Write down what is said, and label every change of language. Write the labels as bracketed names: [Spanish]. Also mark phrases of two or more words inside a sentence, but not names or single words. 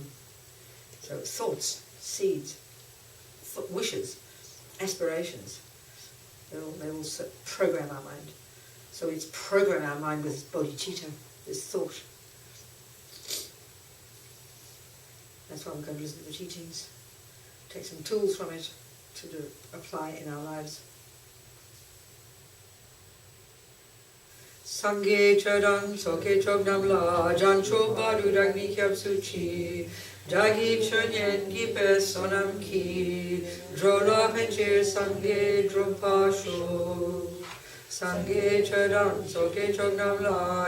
[English] So thoughts, seeds, wishes, aspirations, they will program our mind. So it's program our mind with bodhicitta, this thought. That's why we're going to listen to the teachings, take some tools from it to apply in our lives. [Tibetan] སངས་རྒྱས་ཆོས་དང་ཚོགས་ཀྱི་མཆོག་རྣམས་ལ། བྱང་ཆུབ་བར་དུ་བདག་ནི་སྐྱབས་སུ་མཆི། བདག་གིས་ཆོས་ཉན་བགྱིས་པའི་བསོད་ནམས ཀྱིས། འགྲོ་ལ་ཕན་ཕྱིར་སངས་རྒྱས་འགྲུབ་པར་ཤོག། སངས་རྒྱས་ཆོས་དང་ཚོགས་ཀྱི་མཆོག་རྣམས་ལ